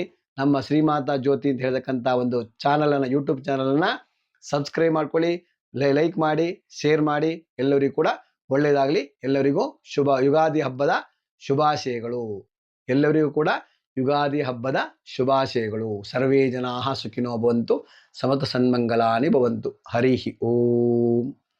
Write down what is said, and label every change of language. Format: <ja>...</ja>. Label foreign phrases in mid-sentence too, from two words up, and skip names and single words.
<kn>ನಮ್ಮ ಶ್ರೀಮಾತಾ ಜ್ಯೋತಿ ಅಂತ ಹೇಳ್ತಕ್ಕಂಥ ಒಂದು ಚಾನಲನ್ನು, ಯೂಟ್ಯೂಬ್ ಚಾನಲನ್ನು ಸಬ್ಸ್ಕ್ರೈಬ್ ಮಾಡ್ಕೊಳ್ಳಿ, ಲೈಕ್ ಮಾಡಿ, ಶೇರ್ ಮಾಡಿ. ಎಲ್ಲರಿಗೂ ಕೂಡ ಒಳ್ಳೆಯದಾಗಲಿ. ಎಲ್ಲರಿಗೂ ಯುಗಾದಿ ಹಬ್ಬದ ಶುಭಾಶಯಗಳು. ಎಲ್ಲರಿಗೂ ಕೂಡ ಯುಗಾದಿ ಹಬ್ಬದ ಶುಭಾಶಯಗಳು.</kn> <sa>ಸರ್ವೇ ಜನಾಃ ಸುಖಿನೋ ಭವಂತು, ಸಮತ ಸನ್ಮಂಗಲಾನಿ ಭವಂತು. ಹರಿ ಓಂ.</sa>